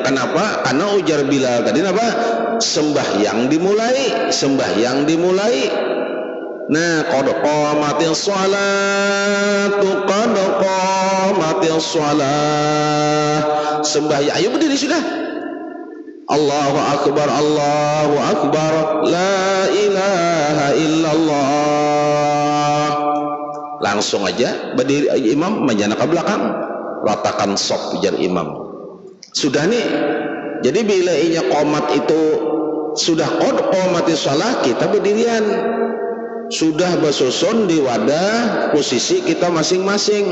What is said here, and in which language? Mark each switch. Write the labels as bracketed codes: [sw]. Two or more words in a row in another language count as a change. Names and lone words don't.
[bjn] Kenapa? Karena ujar Bilal tadi apa? Sembahyang dimulai. [ar] Nah, قد قامت الصلاة. [bjn] Sembahyang, ayo berdiri sudah. [ar] الله أكبر، لا إله إلا الله. [bjn] Langsung aja berdiri imam menjana ke belakang, ratakan saf ujar imam. Sudah nih. Jadi bila inya qomat itu sudah [ar] قد قامت الصلاة, [bjn] kita berdirian. Sudah bersusun di wadah posisi kita masing-masing.